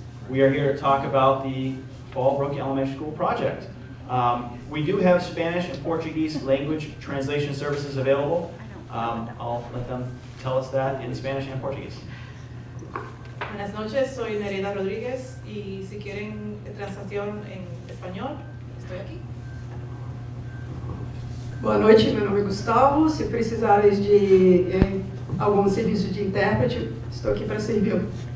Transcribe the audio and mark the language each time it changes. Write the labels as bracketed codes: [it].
[en] We are here to talk about the Fallbrook Elementary School project. We do have Spanish and Portuguese language translation services available. I'll let them tell us that in Spanish and Portuguese. [es] Buenas noches, soy Nerida Rodríguez y si quieren translación en español, estoy aquí. [pt] Boa noite, meu nome é Gustavo. Se precisares de algum serviço de intérprete, estou aqui para servi-lo.